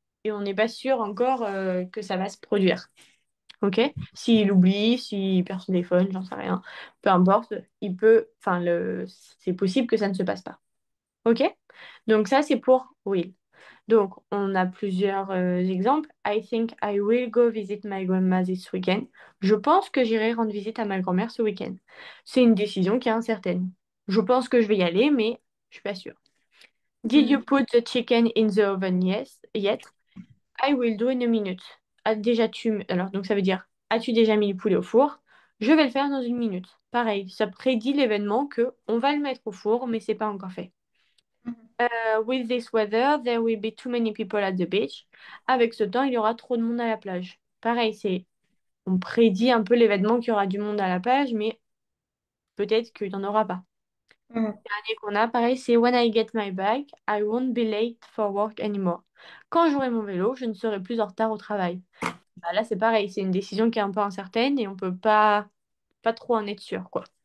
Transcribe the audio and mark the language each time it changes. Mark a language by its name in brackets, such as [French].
[French] Et on n'est pas sûr encore que ça va se produire. Ok? S'il oublie, s'il perd son téléphone, j'en sais rien. Peu importe, il peut, enfin, c'est possible que ça ne se passe pas. Ok? Donc ça, c'est pour will. Donc, on a plusieurs exemples. [English] I think I will go visit my grandma this weekend. [French] Je pense que j'irai rendre visite à ma grand-mère ce week-end. C'est une décision qui est incertaine. Je pense que je vais y aller, mais je suis pas sûre. [English] Did you Mhm. put the chicken in the oven yes, yet? I will do in a minute. [French] Alors, donc ça veut dire, as-tu déjà mis le poulet au four? Je vais le faire dans une minute. Pareil, ça prédit l'événement que on va le mettre au four, mais c'est pas encore fait. [English] With this weather, there will be too many people at the beach. [French] Avec ce temps, il y aura trop de monde à la plage. Pareil, on prédit un peu l'événement qu'il y aura du monde à la plage, mais peut-être qu'il n'y en aura pas. Mhm. Le dernier qu'on a, pareil, c'est [English] When I get my bike, I won't be late for work anymore. [French] Quand j'aurai mon vélo, je ne serai plus en retard au travail. Bah, là, c'est pareil, c'est une décision qui est un peu incertaine et on peut pas trop en être sûr, quoi.